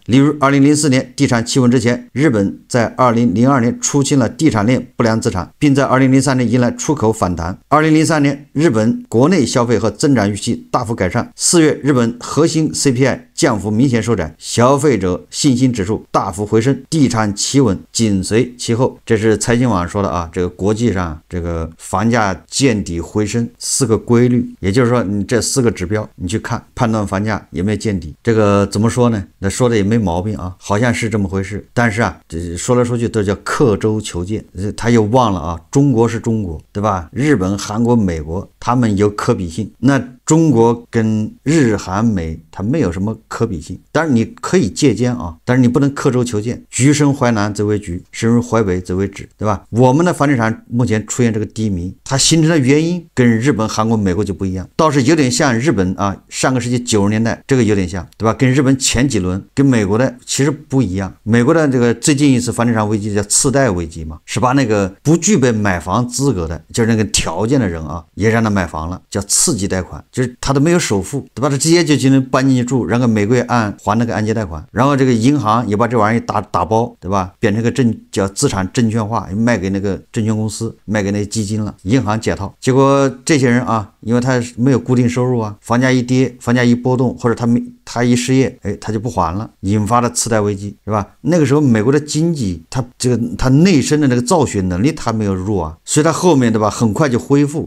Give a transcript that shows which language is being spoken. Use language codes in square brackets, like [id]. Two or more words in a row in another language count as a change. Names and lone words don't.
[zh] 例如2004年地產企穩之前，日本在2002年出现了地產鏈不良資產，並在2003年迎來出口反彈。2003年，日本國內消費和增長預期大幅改善。4月，日本核心 CPI 降幅明顯收窄，消費者信心指數大幅回升，地產企穩緊隨其後。這是財經網說的啊，這個國際上這個房價見底回升4個規律，也就是說你這4個指標你去看判斷房價有沒有見底。這個怎麼說呢？那說的也沒毛病啊，好像是這麼回事。但是這說來說去都叫刻舟求劍，他又忘了啊，中國是中國，对吧？日本、韓國、美國他們有可比性，那中國跟日韓美它沒有什麼可比性，當然你可以借鉴啊，但是你不能刻舟求劍。橘生淮南則為橘，生於淮北則為枳，對吧？我們的房地產目前出現這個低迷，它形成的原因跟日本、韓國、美國就不一樣，倒是有點像日本啊，上個世紀90年代這個有點像，對吧？跟日本前幾輪跟美國的其實不一樣。美國的這個最近一次房地產危機叫次貸危機嘛，是把那個不具備買房資格的，就是那個條件的人啊，也讓他買房了，叫次级貸款，就是他都没有首付，对吧？他直接就进行搬进去住，然后每个月还那个按揭贷款，然后这个银行也把这玩意儿打包，对吧？变成个叫資產證券化，賣給那個證券公司，賣給那基金了，銀行解套。結果這些人啊，因為他沒有固定收入啊，房價一跌，房價一波動，或者他一失業，他就不還了，引發了次貸危機，是吧？那個時候美國的經濟，他內生的那個造血能力他沒有弱啊，所以他後面，對吧，很快就恢復。